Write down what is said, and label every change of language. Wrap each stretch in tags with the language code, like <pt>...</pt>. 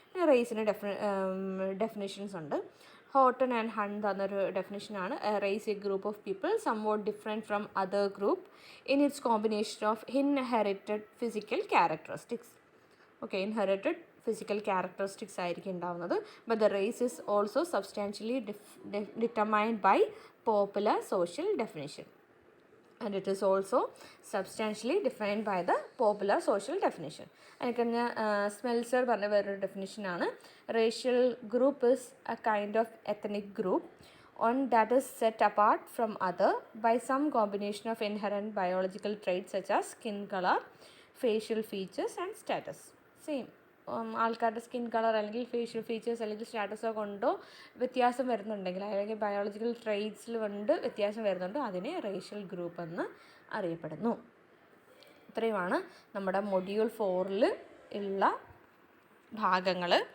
<ml>റേസിന് definitions ഉണ്ട്. ഹോട്ടൺ and hunt തന്നൊരു ഡെഫിനേഷനാണ്</ml> <en>Race a group of people somewhat different from other group in its combination of inherited physical characteristics. Okay, inherited physical characteristics</en> <ml>ആയിരിക്കും ഉണ്ടാവുന്നത്.</ml> <en>But the race is also substantially determined by popular social definition. and it is also substantially defined by the popular social definition.</en> <ml>അതിന് സ്മെൽസർ പറഞ്ഞ വേറൊരു ഡെഫിനിഷനാണ്,</ml> <en>Racial group is a kind of ethnic group on that is set apart from other by some combination of inherent biological traits such as skin color, facial features and status.</en> <ml>Same ആൾക്കാരുടെ skin colour അല്ലെങ്കിൽ facial features അല്ലെങ്കിൽ സ്റ്റാറ്റസോ കൊണ്ടോ വ്യത്യാസം വരുന്നുണ്ടെങ്കിൽ അല്ലെങ്കിൽ biological ട്രെയ്റ്റ്സിൽ കൊണ്ട് വ്യത്യാസം വരുന്നുണ്ടോ അതിനെ റേഷ്യൽ ഗ്രൂപ്പ് എന്ന് അറിയപ്പെടുന്നു. ഇത്രയുമാണ് നമ്മുടെ മൊഡ്യൂൾ 4 ഉള്ള ഭാഗങ്ങൾ.</ml>